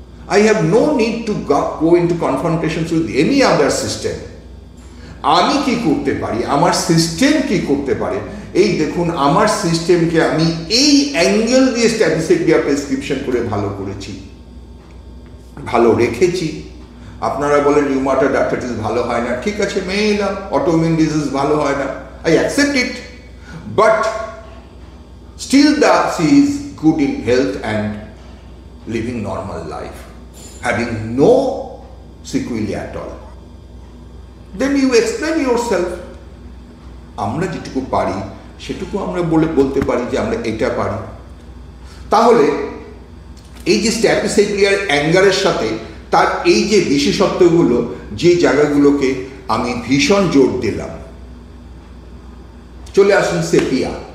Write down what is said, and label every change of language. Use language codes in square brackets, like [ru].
[en] I have no need to go into confrontations with any other system. [bn] আমি কি করতে পারি, আমার সিস্টেম কি করতে পারে? এই দেখুন, আমার সিস্টেমকে আমি এই অ্যাঙ্গেল দিয়ে স্ট্যাটিস্টিক্যাল প্রেসক্রিপশন করে ভালো করেছি, ভালো রেখেছি। আপনারা বলেন রিউমাটয়েড আর্থ্রাইটিস ভালো হয় না, ঠিক আছে, মেনে নিলাম। অটোইমিউন ডিজিজ ভালো হয় না, [en] I accept it, but still she is good in health and living normal life, having no sequelae at all. Then you explain yourself. [bn] আমরা যেটুকু পারি সেটুকু আমরা বলতে পারি যে আমরা এটা পারি। তাহলে এই যে স্ট্যাপিসেগলিয়ার অ্যাঙ্গারের সাথে তার এই যে বিশেষত্বগুলো, যে জায়গাগুলোকে আমি ভীষণ জোর দিলাম, চলে আসুন সেপিয়া।